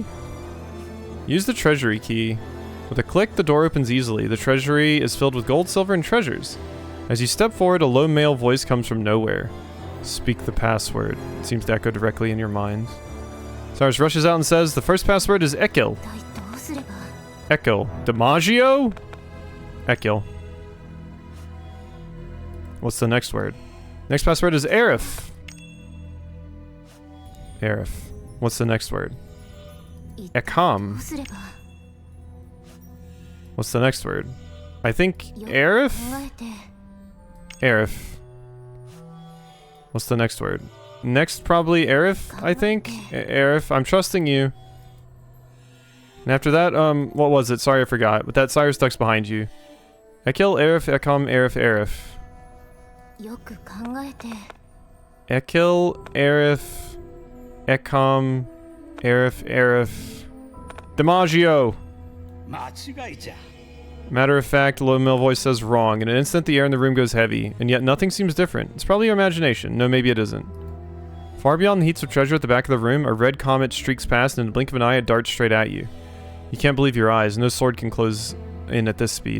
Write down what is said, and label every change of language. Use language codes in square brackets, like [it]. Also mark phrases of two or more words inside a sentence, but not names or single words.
[en] Use the treasury key. With a click, the door opens easily. The treasury is filled with gold, silver, and treasures. As you step forward, a low male voice comes from nowhere. Speak the password. It seems to echo directly in your mind. Cyrus rushes out and says, "The first password is Ekil." Ekil. DiMaggio? Ekil. What's the next word? Next password is Arif. Arif. What's the next word? Ekam. What's the next word? I think Arif? Arif. What's the next word? Next, probably Arif, I think? Arif, I'm trusting you. And after that, what was it? Sorry, I forgot. But that Cyrus ducks behind you. Ekil, Arif, Ekam, Arif, Arif. Ekil, Arif, Ekam, Arif, DiMaggio. Matter of fact, a low male voice says wrong. In an instant, the air in the room goes heavy, and yet nothing seems different. It's probably your imagination. No, maybe it isn't. Far beyond the heaps of treasure at the back of the room, a red comet streaks past, and in the blink of an eye, it darts straight at you. You can't believe your eyes. No sword can close in at this speed.